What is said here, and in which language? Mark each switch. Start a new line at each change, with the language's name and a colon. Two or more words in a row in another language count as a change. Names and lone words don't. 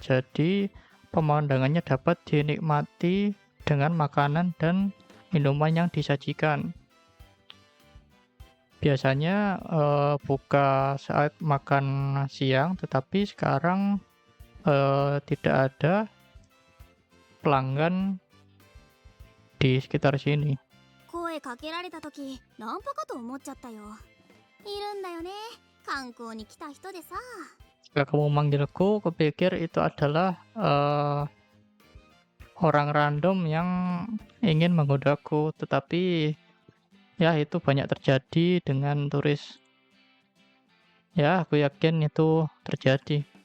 Indonesian: Jadi pemandangannya dapat dinikmati dengan makanan dan minuman yang disajikan. Biasanya buka saat makan siang, tetapi sekarang tidak ada pelanggan di sekitar sini.
Japanese: 声かけられた時ナンパかと思っちゃったよ。いるんだよね、観光に来た人でさ。
Indonesian: Jika kamu memanggilku, kupikir itu adalah orang random yang ingin menggodaku, tetapi ya itu banyak terjadi dengan turis. Ya, aku yakin itu terjadi.